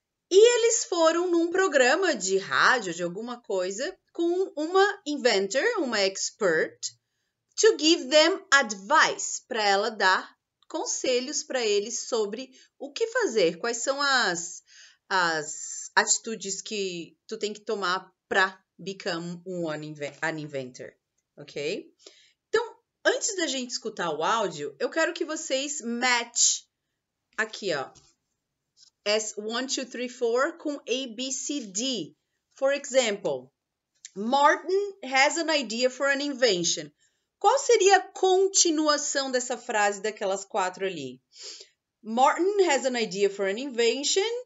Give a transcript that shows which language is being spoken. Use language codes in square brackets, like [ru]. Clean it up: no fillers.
[pt] E eles foram num programa de rádio, de alguma coisa, com uma inventor, uma expert, [en] to give them advice, [pt] para ela dar conselhos para eles sobre o que fazer, quais são as atitudes que tu tem que tomar para [en] become an inventor, [pt] ok? Então, antes da gente escutar o áudio, eu quero que vocês match aqui, ó, as 1, 2, 3, 4 com A, B, C, D. [en] For example, Martin has an idea for an invention. [pt] Qual seria a continuação dessa frase daquelas 4 ali? [en] Martin has an idea for an invention.